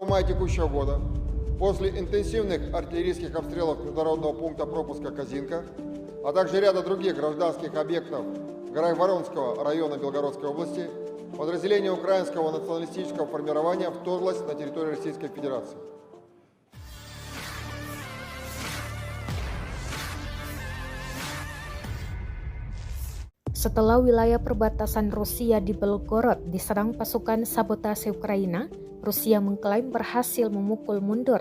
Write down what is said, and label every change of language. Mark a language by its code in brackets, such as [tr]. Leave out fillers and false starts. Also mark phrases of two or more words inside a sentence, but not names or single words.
[ru] мая текущего года, после интенсивных артиллерийских обстрелов международного пункта пропуска Козинка, а также ряда других гражданских объектов Воронского района Белгородской области, подразделение украинского националистического формирования вторглось на территорию Российской Федерации. [id] Setelah wilayah perbatasan Rusia di Belgorod diserang pasukan sabotase Ukraina, Rusia mengklaim berhasil memukul mundur.